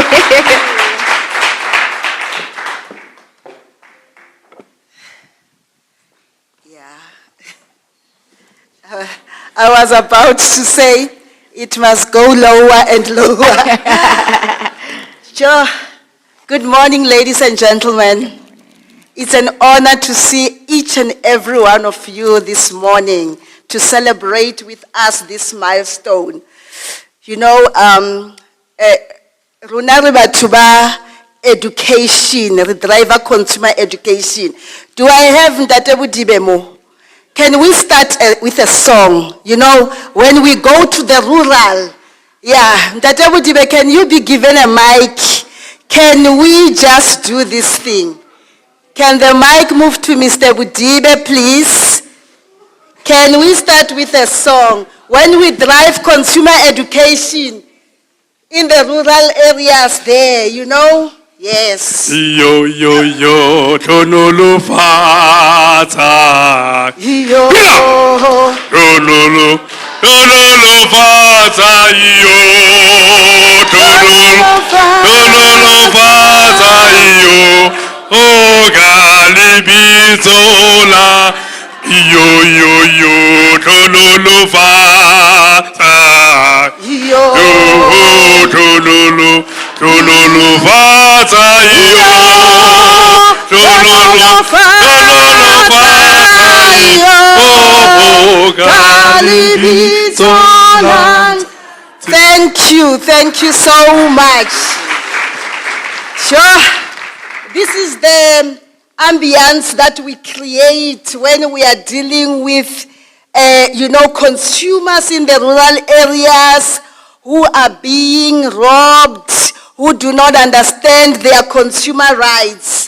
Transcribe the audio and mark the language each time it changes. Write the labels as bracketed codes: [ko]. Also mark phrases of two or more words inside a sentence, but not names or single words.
[en] I was about to say it must go lower and lower. Sure. Good morning, ladies and gentlemen. It's an honor to see each and every one of you this morning to celebrate with us this milestone. [tn] Runa re batho ba education, re driver [en] consumer education. Do I have Ntate Bodibe mo? Can we start with a song? When we go to the rural, Ntate Bodibe, can you be given a mic? Can we just do this thing? Can the mic move to Mr. Bodibe, please? Can we start with a song? When we drive consumer education in the rural areas there, Yes. Yo, tonolo fata. Yo. Tonolo fata, yo. Tonolo fata, yo. Oh, Galibizola. Yo, tonolo fata. Yo. Tonolo fata, yo. Tonolo fata, yo. Oh, Galibizola. Thank you so much. Sure. This is the ambience that we create when we are dealing with, consumers in the rural areas who are being robbed, who do not understand their consumer rights.